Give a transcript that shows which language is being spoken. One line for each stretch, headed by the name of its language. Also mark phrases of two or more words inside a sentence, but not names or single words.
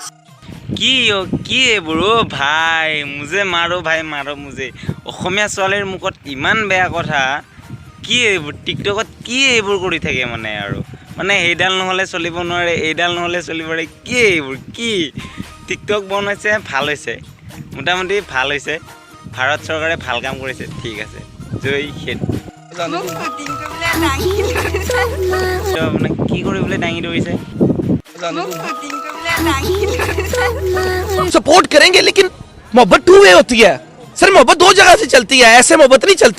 Assamese: কি এইবোৰ ভাই
Hindi: मुझे मारो मुझे
Assamese: অসমীয়া ছোৱালীৰ মুখত ইমান বেয়া কথা কি এইবোৰ টিকটকত কি এইবোৰ কৰি থাকে মানে আৰু মানে সেইডাল নহ'লে চলিব নোৱাৰে এইডাল নহ'লে চলিব নোৱাৰে কি এইবোৰ কি টিকটক বনাইছে ভাল হৈছে মোটামুটি ভাল হৈছে ভাৰত চৰকাৰে ভাল কাম কৰিছে ঠিক আছে জয় হিন্দ মানে কি কৰিবলৈ দাঙি ধৰিছে
Hindi: सपोर्ट करेंगे लेकिन मोहब्बत
English: two way
Hindi: होती है सर मोहब्बत दो जगह से चलती है ऐसे मोहब्बत नहीं चलती